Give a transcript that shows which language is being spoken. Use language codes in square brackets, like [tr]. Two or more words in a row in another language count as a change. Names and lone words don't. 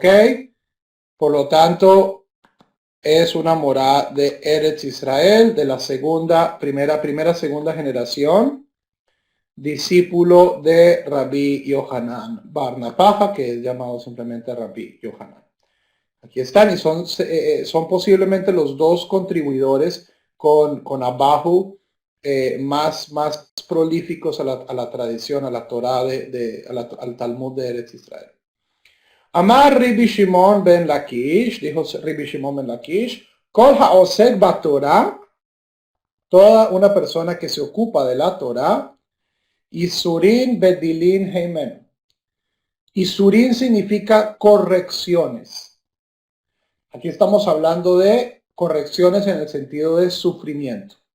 [es] Por lo tanto, es una morada de Eretz Israel de la segunda generación, discípulo de Rabí Yohanan Bar Napaja, que es llamado simplemente Rabí Yohanan. Aquí están y son posiblemente los dos contribuidores con Abahu más prolíficos a la tradición, a la Torah, al Talmud de Eretz Israel. [he] אמר רבי שמעון בן לקיש, [es] dijo Rabbi Shimon ben Lakish, [he] כל העוסק בתורה, [es] toda una persona que se ocupa de la Torah, [he] יסורין בדלין הימנו. [es] Isurin significa correcciones. Aquí estamos hablando de correcciones en el sentido de sufrimiento.